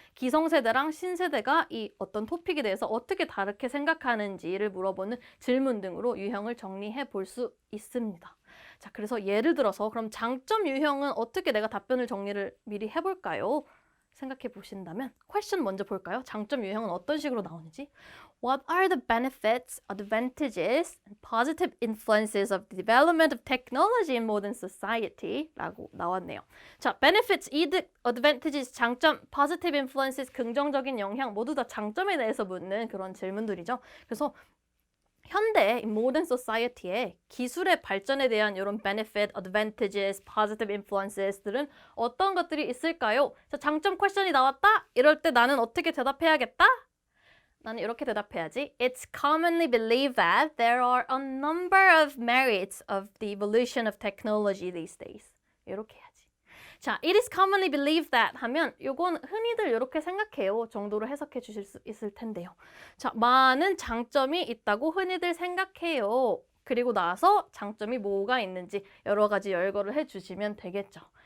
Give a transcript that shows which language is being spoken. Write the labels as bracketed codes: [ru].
[ko] 기성세대랑 신세대가 이 어떤 토픽에 대해서 어떻게 다르게 생각하는지를 물어보는 질문 등으로 유형을 정리해 볼 수 있습니다. 자, 그래서 예를 들어서 그럼 장점 유형은 어떻게 내가 답변을 정리를 미리 해볼까요? 생각해 보신다면 퀘스천 먼저 볼까요? 장점 유형은 어떤 식으로 나오는지. [en] What are the benefits, advantages, and positive influences of the development of technology in modern society? [ko] 라고 나왔네요. 자, benefits, 이득, advantages, 장점, [en] positive influences, [ko] 긍정적인 영향 모두 다 장점에 대해서 묻는 그런 질문들이죠. 그래서 현대 modern society의 기술의 발전에 대한 이런 [en] benefit, advantages, positive influences [ko] 들은 어떤 것들이 있을까요? 자, 장점 퀘스천이 나왔다? 이럴 때 나는 어떻게 대답해야겠다? 나는 이렇게 대답해야지. [en] It's commonly believed that there are a number of merits of the evolution of technology these days. [ko] 이렇게 해야지. 자, [en] it is commonly believed that [ko] 하면 이건 흔히들 이렇게 생각해요 정도로 해석해 주실 수 있을 텐데요. 자, 많은 장점이 있다고 흔히들 생각해요. 그리고 나서 장점이 뭐가 있는지 여러 가지 열거를 해주시면 되겠죠.